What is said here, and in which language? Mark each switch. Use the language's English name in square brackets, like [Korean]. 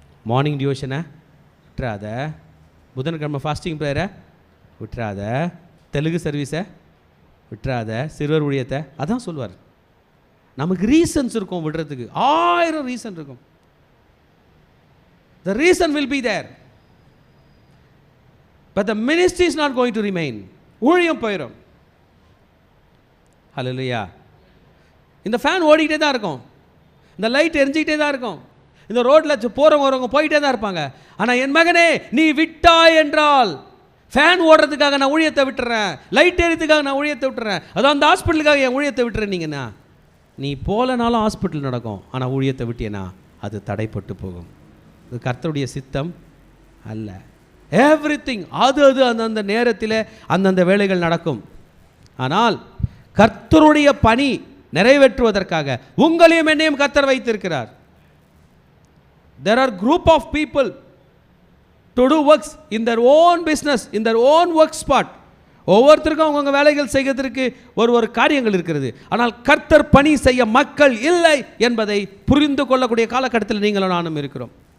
[Tamil] Morning டிவோஷனை விட்டுறாத, புதன்கிழமை fasting ப்ரேயரை விட்டுறாத, தெலுங்கு சர்வீஸை விட்டுறாத, சிறுவர் ஊழியத்தை. அதான் சொல்லுவார். நமக்கு ரீசன்ஸ் இருக்கும் விடுறதுக்கு, 1000 ரீசன் இருக்கும். [English] The reason will be there, but the ministry is not going to remain. [Tamil] ஊழியம் போயிடும். ஹல்லேலூயா. இந்த ஃபேன் ஓடிக்கிட்டே தான் இருக்கும், இந்த லைட் எரிஞ்சிக்கிட்டே தான் இருக்கும், இந்த ரோட்டில் போகிறவங்க வரவங்க போயிட்டே தான் இருப்பாங்க. ஆனால் என் மகனே, நீ விட்டாய் என்றால், ஃபேன் ஓடுறதுக்காக நான் ஊழியத்தை விட்டுறேன், லைட் எரியறதுக்காக நான் ஊழியத்தை விட்டுறேன், அதான் அந்த ஹாஸ்பிட்டலுக்காக என் ஊழியத்தை விட்டுறேன்னீங்கன்னா, நீ போலனாலும் ஹாஸ்பிட்டல் நடக்கும். ஆனால் ஊழியத்தை விட்டியனா அது தடைப்பட்டு போகும். இது கர்த்தருடைய சித்தம் அல்ல. எவ்ரிதிங் அது அந்தந்த நேரத்தில் அந்தந்த வேலைகள் நடக்கும். ஆனால் கர்த்தருடைய பணி நிறைவேற்றுவதற்காக உங்களையும் என்னையும் கர்த்தர் வைத்திருக்கிறார். [English] There are group of people to do works in their own business, in their own work spot. [Tamil] ஒவ்வொருத்தருக்கும் அவங்கவுங்க வேலைகள் செய்வதற்கு ஒரு காரியங்கள் இருக்கிறது. ஆனால் கர்த்தர் பணி செய்ய மக்கள் இல்லை என்பதை புரிந்து கொள்ளக்கூடிய காலகட்டத்தில் நீங்களும் நானும் இருக்கிறோம்.